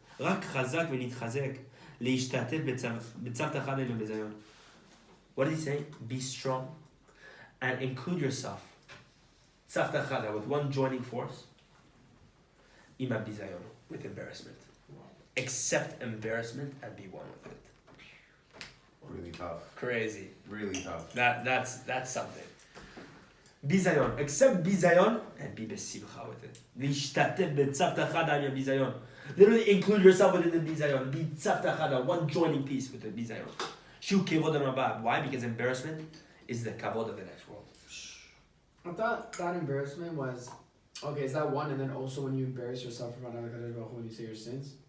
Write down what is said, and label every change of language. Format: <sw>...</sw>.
<he>רק חזק ונתחזק להשתתף בצוותא חדא ובזיון.</he> <en>What did he say? Be strong and include yourself.</en> <he>צוותא חדא,</he> <en>with one joining force.</en> <he>עם הביזיון,</he> <en>with embarrassment. Accept embarrassment and be one with it. Really tough. Crazy. Really tough. That's something. ביזיון. Accept ביזיון and be בשמחה with it.</en> <he>להשתתף בצוותא חדא עם הביזיון.</he> <en>Literally include yourself within the bizayon. Be tzavta chada, one joining piece with the bizayon. Shu kevod al-mabad. Why? Because embarrassment is the kavod of the next world. I thought that embarrassment was okay. Is that one, and then also when you embarrass yourself in front of Hakadosh Baruch Hu when you say your sins?</en>